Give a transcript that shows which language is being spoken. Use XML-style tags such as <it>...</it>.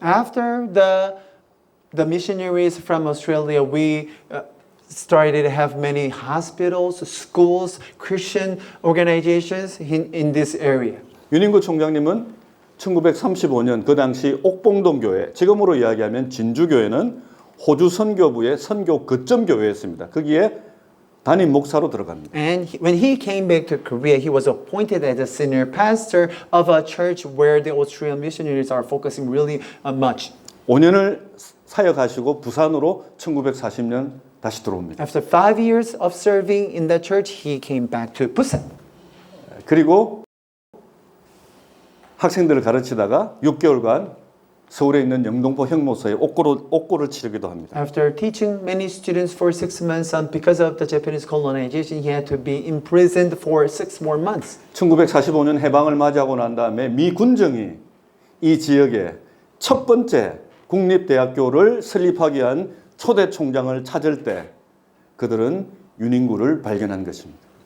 <en>After the missionaries from Australia, we started to have many hospitals, schools, Christian organizations in this area.</en> <ko>윤인구 총장님은 1935년 그 당시 옥봉동 교회, 지금으로 이야기하면 진주교회는 호주 선교부의 선교 거점 교회였습니다. 거기에 담임 목사로 들어갑니다.</ko> <en>And when he came back to Korea, he was appointed as a senior pastor of a church where the Australian missionaries are focusing really much.</en> <ko>5년을 사역하시고 부산으로 1940년 다시 들어옵니다.</ko> <en>After 5 years of serving in that church, he came back to Busan.</en> <ko>그리고 학생들을 가르치다가 6개월간 서울에 있는 영등포 형무소에 옥고를 치르기도 합니다.</ko> <en>After teaching many students for 6 months, because of the Japanese colonization, he had to be imprisoned for 6 more months.</en> <ko>1945년 해방을 맞이하고 난 다음에 미 군정이 이 지역에 첫 번째 국립대학교를 설립하기 위한 초대 총장을 찾을 때 그들은 윤인구를 발견한 것입니다.</ko>